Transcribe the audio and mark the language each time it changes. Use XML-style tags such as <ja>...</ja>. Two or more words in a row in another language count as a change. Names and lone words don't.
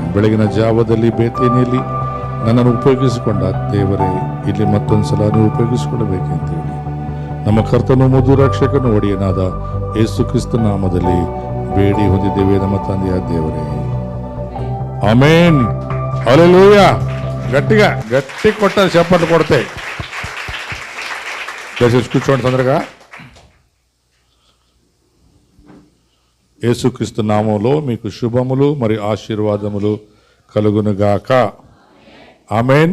<kn>ಬೆಳಗಿನ ಜಾವದಲ್ಲಿ ಬೇತೇನಿಯಲ್ಲಿ ನನ್ನನ್ನು ಉಪಯೋಗಿಸಿಕೊಂಡ ದೇವರೇ, ಇಲ್ಲಿ ಮತ್ತೊಂದು ಸಲ ನೀವು ಉಪಯೋಗಿಸಿಕೊಳ್ಳಬೇಕೆಂತೇಳಿ ನಮ್ಮ ಕರ್ತನು ಮುದು ರಕ್ಷಕನು ಒಡೆಯನಾದ ಯೇಸು ಕ್ರಿಸ್ತ ನಾಮದಲ್ಲಿ ಬೇಡಿ ಹೊಂದಿದ್ದೇವೆ ನಮ್ಮ ತಂದೆಯ ದೇವರೇ, ಆಮೆನ್. ಹಲ್ಲೆಲೂಯಾ.</kn> <te>గట్టి కొట్టాలి, చెప్పట్లు కొడితే. దయచేసి కూర్చోండి తొందరగా. యేసుక్రీస్తు నామంలో మీకు శుభములు మరియు ఆశీర్వాదములు కలుగునుగాక. ఆమెన్.</te>